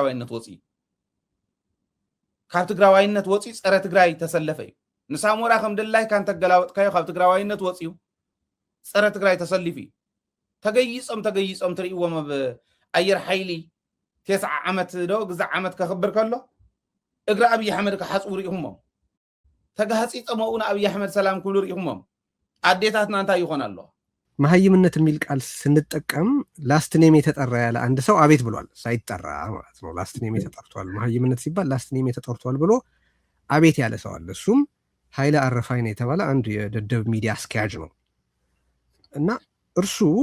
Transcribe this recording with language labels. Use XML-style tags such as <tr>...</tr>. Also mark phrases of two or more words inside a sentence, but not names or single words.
<ti>ትግራዋይነት ወፂኡ ፀረ ትግራይ ተሰለፈ እዩ ንሳሞራ ከም ድላይካ እንተገላወጥካዮ ካብ ትግራዋይነት ወፂኡ ፀረ ትግራይ ተሰሊፉ ተገይጾም ትርእይዎም ኣብ ኣየር ሓይሊ 9 ዓመት ዶ ግዛዕ ዓመት ከኽብር ከሎ እግሪ ኣብይ ኣሕመድ ክሓፅቡ ርኢኹሞም ተጋሃፂፆም እውን ኣብይ ኣሕመድ ሰላም ክብሉ ርኢኹሞም አዴታትና እንታይ ይሆን አለው</ti> <am>መሀይምነት የሚል ቃል ስንጠቀም</am> <en>last name</en> <am>የተጠራ ያለ አንድ ሰው አቤት ብሏል ሳይጠራ ማለት ነው</am> <en>last name</en> <am>ተጠርቷል መሀይምነት ሲባል</am> <en>last name</en> <am>ተጠርቷል ብሎ አቤት ያለ ሰው አለ እሱም ኃይለ አረፋይ ነው የተባለ አንድ የደደብ ሚዲያ አስኪያጅ ነው እና እርሱ</am>